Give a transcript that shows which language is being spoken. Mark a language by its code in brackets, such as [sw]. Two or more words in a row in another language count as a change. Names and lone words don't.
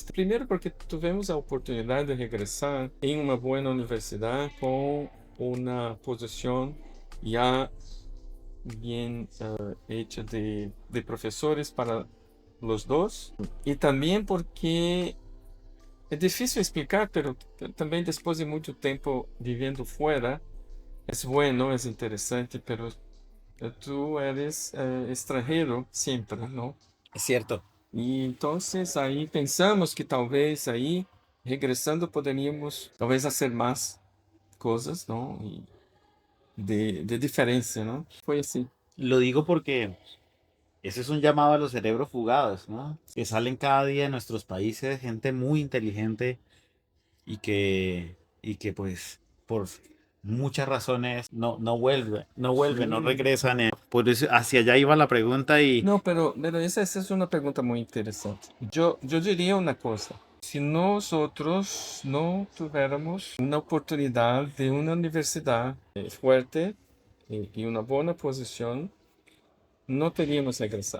[pt] Primeiro, porque tivemos a oportunidade de regressar em uma boa universidade com uma posição já bem hecha de professores para os dois. E também porque é difícil explicar, mas também depois de muito tempo vivendo fora, é bueno, é interessante, mas [es] tu eres [pt] estrangeiro sempre, não? [es] Es cierto. [pt] E então aí pensamos que talvez aí, regressando, poderíamos talvez fazer mais coisas, não? E de diferença, não? Foi assim. [es] Lo digo porque ese es un llamado a los cerebros fugados, ¿no? Que salen cada día de nuestros países, gente muy inteligente y que pues por muchas razones no vuelve, no [pt] Sim. [es] regresan. Por eso hacia allá iba la pregunta y [pt] Não, pero essa é uma pergunta muito interessante. Eu diria uma coisa. Se nós outros não tivéssemos uma oportunidade de uma universidade forte e uma boa posição, não teríamos regressado.